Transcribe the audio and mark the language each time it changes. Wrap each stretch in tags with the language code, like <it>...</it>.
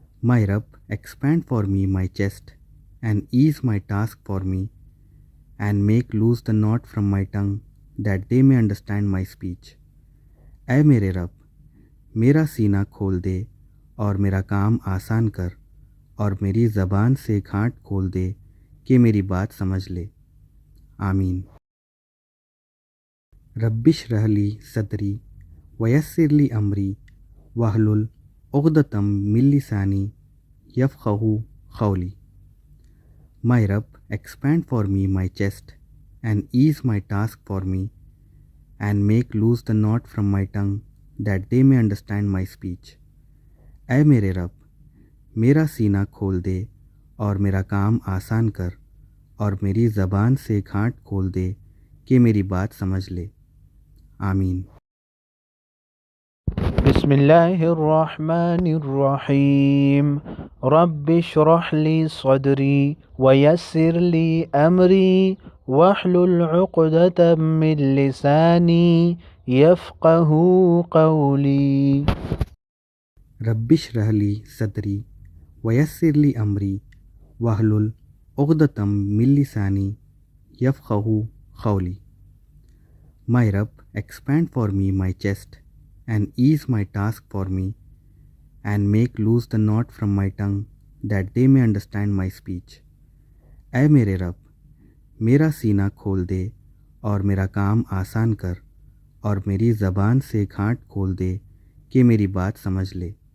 <en>My Rabb, expand for me my chest and ease my task for me and make loose the knot from my tongue that they may understand my speech.</en> <ur>اے میرے رب، میرا سینہ کھول دے اور میرا کام آسان کر اور میری زبان سے گھانٹ کھول دے کہ میری بات سمجھ لے. آمین.</ur> <ar>رب اشرح لی صدری ویسر لی امری واحلل عقدۃ من لسانی یفقہوا قولی.</ar> <en>My Rabb, expand for me my chest and ease my task for me and make loose the knot from my tongue that they may understand my speech.</en> <ur>اے میرے رب، میرا سینہ کھول دے اور میرا کام آسان کر اور میری زبان سے گھانٹ کھول دے کہ میری بات سمجھ لے. آمین.</ur> <ar>بسم اللہ الرحمن الرحیم. رب اشرح لی صدری ویسر لی امری واحلل عقدۃ من لسانی یفقہوا قولی. رب اشرح لی صدری ویسر لی امری واحلل عقدۃ من لسانی یفقہوا قولی.</ar> <en>My Rabb, expand for me my chest and ease my task for me and make loose the knot from my tongue that they may understand my speech.</en> <ur>اے میرے رب، میرا سینہ کھول دے اور میرا کام آسان کر اور میری زبان سے گھانٹ کھول دے کہ میری بات سمجھ لے.</ur>